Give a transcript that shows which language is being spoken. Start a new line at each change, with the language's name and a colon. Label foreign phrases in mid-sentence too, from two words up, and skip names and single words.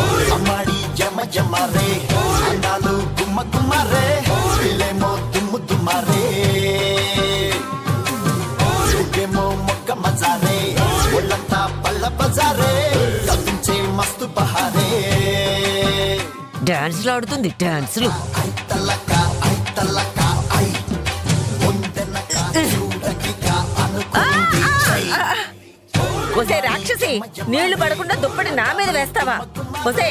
Telugu: Amari jama jama re, andalu gumma gumma re, ilemo dummu dumma re. Sugemo mokka maza re, ullanta palla bazare, kadunche mastu bahare. డాన్స్లు ఆడుతుంది, డాన్సులు. ఒసే రాక్షసి, నీళ్లు పడకుండా దుప్పటి నా మీద వేస్తావా? ఒసే,